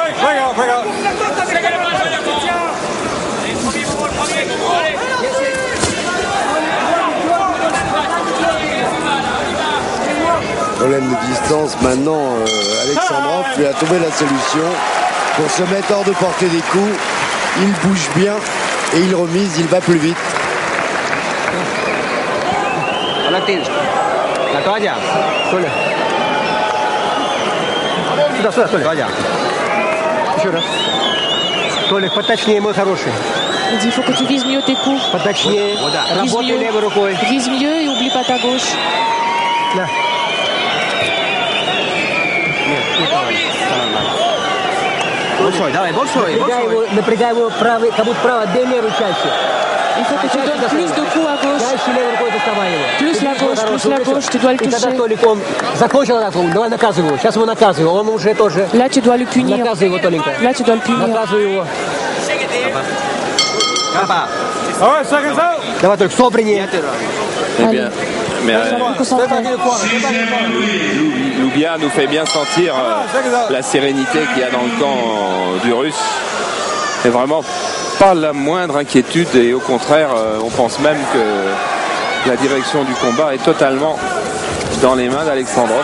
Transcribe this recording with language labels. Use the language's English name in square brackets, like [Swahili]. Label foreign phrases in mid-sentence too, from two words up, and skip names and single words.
[French] Problème de distance maintenant, Alexandrov lui a trouvé la solution pour se mettre hors de portée des coups. Il bouge bien et il remise, il va plus vite. [Russian] Готовя? Толя. Сюда, Толя. Еще раз. Толик, поточнее, мой хороший. [French] Il faut que tu vises mieux tes coups. [Russian] Поточнее. Работай левой рукой. [French] Vise mieux et oublie pas ta gauche. [Russian] Да. Большой, давай, большой. Напрягай его правый, как будто правый, отбей левую чаще. [French] Il faut que tu donnes plus de coups à gauche. Plus la gauche, tu dois le toucher. [Russian] Он закончил атаку, давай наказывай его. Сейчас его наказывай, он уже тоже. [French] Là, tu dois le punir. [Russian] Наказывай его, Толенька. [French] Là, tu dois le punir. [Russian] Наказывай его. Давай, только собрание. [French] Eh bien, mais Loubia nous fait bien sentir la sérénité qu'il y a dans le camp du Russe. C'est vraiment pas la moindre inquiétude et au contraire, on pense même que la direction du combat est totalement dans les mains d'Alexandrov.